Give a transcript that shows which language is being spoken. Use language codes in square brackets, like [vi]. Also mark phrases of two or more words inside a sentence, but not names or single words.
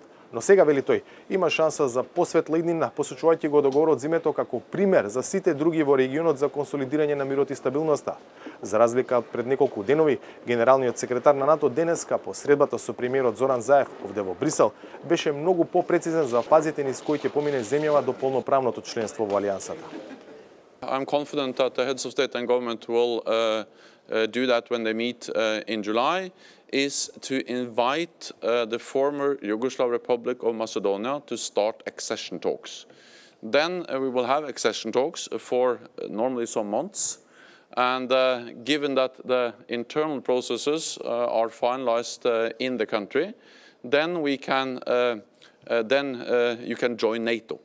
[mk] Но сега, вели тој, има шанса за посветла иднина, посочувајќи го договорот за името како пример за сите други во регионот за консолидирање на мирот и стабилноста. За разлика пред неколку денови, генералниот секретар на НАТО денеска по средбата со премиерот Зоран Заев овде во Брисел беше многу попрецизен за фазите низ кои ќе помине земјава до полноправното членство во Алијансата. [en] I'm confident that the heads of state and government will do that when they meet in July, is to invite the former Yugoslav Republic of Macedonia to start accession talks. Then we will have accession talks for normally some months, and given that the internal processes are finalized in the country, then we can you can join NATO.